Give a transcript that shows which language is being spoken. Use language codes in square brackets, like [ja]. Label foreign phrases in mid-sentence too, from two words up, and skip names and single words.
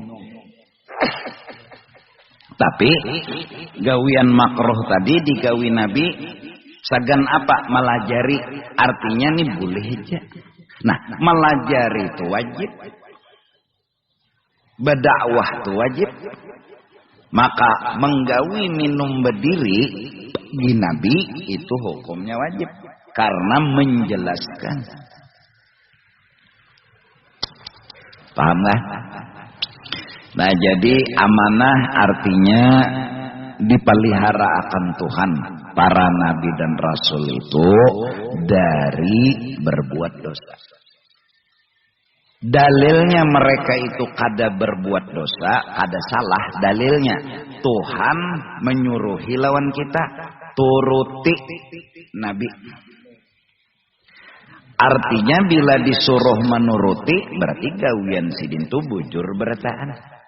[bjn] Tapi gawian makruh tadi digawi Nabi sagan apa? Melajari, artinya nih boleh aja. [id] Nah, melajari itu wajib. Berdakwah itu wajib. [bjn] Maka menggawi minum berdiri di Nabi itu hukumnya wajib karena menjelaskan. [id] Paham gak? Nah, jadi amanah artinya dipelihara akan Tuhan para nabi dan rasul itu dari berbuat dosa. [bjn] Dalilnya mereka itu kada berbuat dosa, kada salah. Dalilnya Tuhan menyuruhi lawan kita turuti nabi. Artinya bila disuruh menuruti berarti gawian sidin itu bujur berataan.